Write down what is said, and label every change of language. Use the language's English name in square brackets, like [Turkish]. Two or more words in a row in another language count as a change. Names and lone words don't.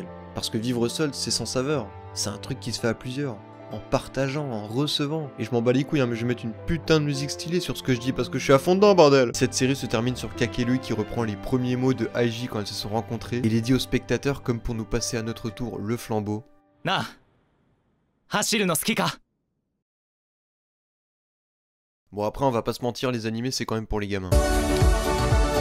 [French] Parce que vivre seul, c'est sans saveur. C'est un truc qui se fait à plusieurs. En partageant, en recevant. Et je m'en bats les couilles, hein, mais je vais mettre une putain de musique stylée sur ce que je dis parce que je suis à fond dedans, bordel. Cette série se termine sur Kakeru qui reprend les premiers mots de Aiji quand ils se sont rencontrés et les dit aux spectateurs comme pour nous passer à notre tour le flambeau. [Japanese] なあ、走るの好きか? [French] Bon après on va pas se mentir, les animés c'est quand même pour les gamins.